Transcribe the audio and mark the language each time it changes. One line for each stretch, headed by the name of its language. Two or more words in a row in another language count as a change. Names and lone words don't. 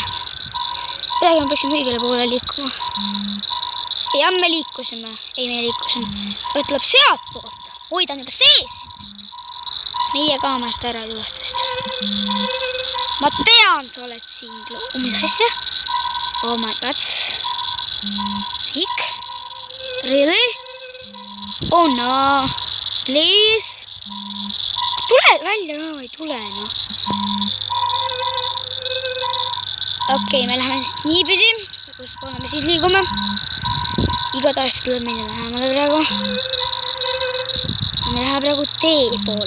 Estonian: Praegu me peaksime õigele poole liikuma. Ja me liikusime. Ei, me liikusime. Ta tuleb sealt poolt. Oi, ta on juba sees. Meie kaamerast ära juustest. Ma tean, sa oled siin. Mis asja?
English: Oh my god. Rick? Really? Oh no. Please.
Estonian: Tule välja. Ei tule, noh. Okei, me läheme vist niipidi. Kus poole me siis liigume. Igatahes tuleb meile lähemale praegu. Me läheme praegu tee poole.